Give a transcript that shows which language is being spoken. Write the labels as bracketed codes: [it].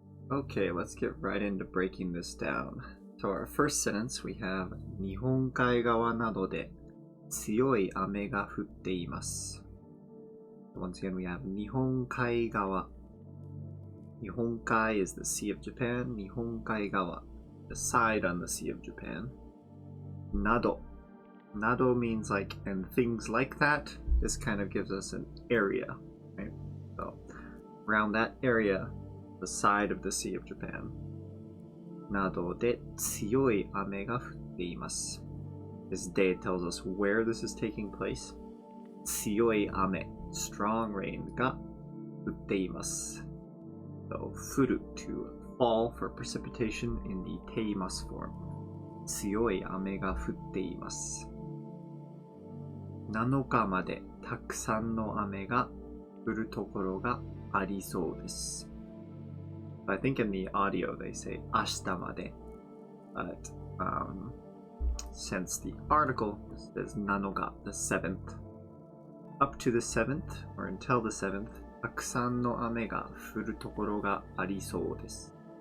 [en] Okay, let's get right into breaking this down. So our first sentence, we have [ja] 日本海側などで強い雨が降っています。 [en] Once again, we have 日本海側。 日本海 is the Sea of Japan. 日本海側, the side on the Sea of Japan. [ja] など. [en] Nado means like, and things like that. This kind of gives us an area, right? So, around that area, the side of the Sea of Japan. [ja] などで強い雨が降っています。 [en] This day tells us where this is taking place. 強い雨, strong rain [ja] が降っています。 [en] So, 降る to fall for precipitation in the ています form. [ja] 強い雨が降っています。7日までたくさんの雨が降るところがありそうです。 [en] I think in the audio they say 明日まで, but since the article says 7日, the 7th, up to the 7th or until the 7th, [ja] たくさんの雨が降るところがありそうです。